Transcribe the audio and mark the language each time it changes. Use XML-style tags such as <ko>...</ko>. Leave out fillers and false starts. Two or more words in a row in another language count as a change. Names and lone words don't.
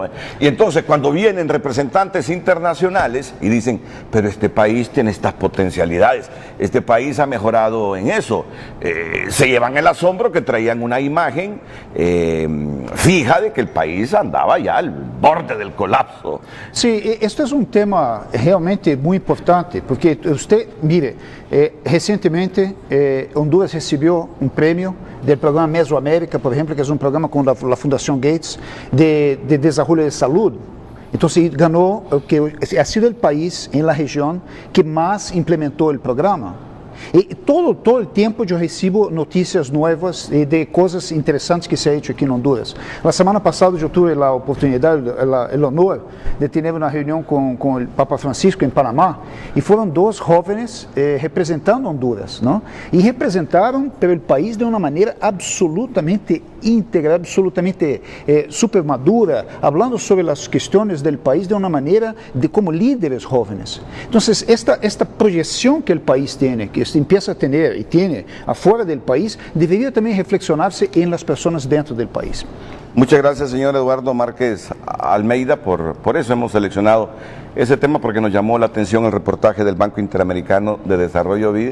<es>Y entonces cuando vienen representantes internacionales y dicen, pero este país tiene estas potencialidades, este país ha mejorado en eso, se llevan el asombro que traían una imagen fija de que el país andaba ya al borde del colapso. Sí, esto es un tema realmente muy importante, porque usted, mire, recentemente Honduras recibió</es> <pt>um prêmio do programa Mesoamérica, por exemplo, que é um programa com a Fundação Gates de desenvolvimento de saúde. Então, se ganhou, que</pt> <es>ha sido</es> <pt>o país em la região que mais implementou o programa. E todo o tempo eu recebo notícias novas de coisas interessantes que se</pt> <es>ha hecho</es> <pt>aqui em Honduras. Na semana passada eu tive a oportunidade, o honor de ter uma reunião com o Papa Francisco em Panamá e foram 2 jovens representando Honduras, não? E representaram pelo país de uma maneira absolutamente íntegra, absolutamente super madura, falando sobre as questões do país de uma maneira de como líderes jovens. Então, esta projeção que o país tem,</pt> <es>que empieza a tener y tiene afuera del país, debería también reflexionarse en las personas dentro del país. Muchas gracias, señor Eduardo Márquez Almeida, por eso hemos seleccionado ese tema, porque nos llamó la atención el reportaje del Banco Interamericano de Desarrollo BID.</es>